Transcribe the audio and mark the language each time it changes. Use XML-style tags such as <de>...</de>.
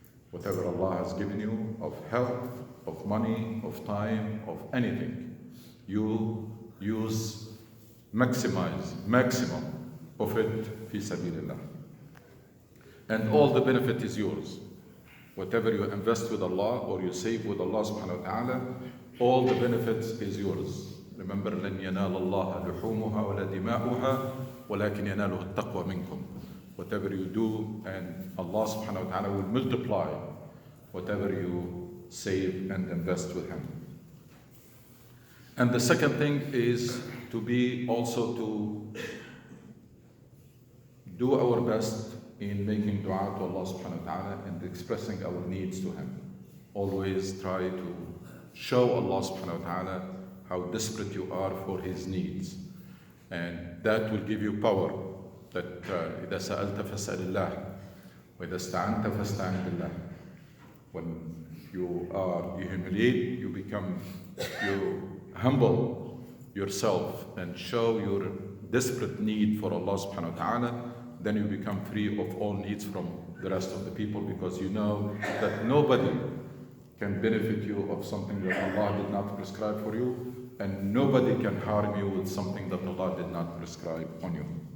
<en>Whatever Allah has given you of health, of money, of time, of anything, you use, maximize, maximum of it fi sabilillah. And all the benefit is yours. Whatever you invest with Allah or you save with Allah subhanahu wa ta'ala, all the benefits is yours.</en> <ar>Remember, لن ينال الله لحومها ولا دماؤها ولكن يناله التقوى منكم.</ar> <en>Whatever you do, and Allah subhanahu wa ta'ala will multiply whatever you save and invest with Him. And the second thing is to be also to do our best in making dua to Allah subhanahu wa ta'ala and expressing our needs to Him. Always try to show Allah subhanahu wa ta'ala how desperate you are for His needs. And that will give you power.</en> <ar>That إذا سألت فاسأل الله وإذا استعنت فاستعن بالله.</ar> <en>When you humiliate, you humble yourself and show your desperate need for Allah subhanahu wa ta'ala, then you become free of all needs from the rest of the people, because you know that nobody can benefit you of something that Allah did not prescribe for you, and nobody can harm you with something that Allah did not prescribe on you.</en>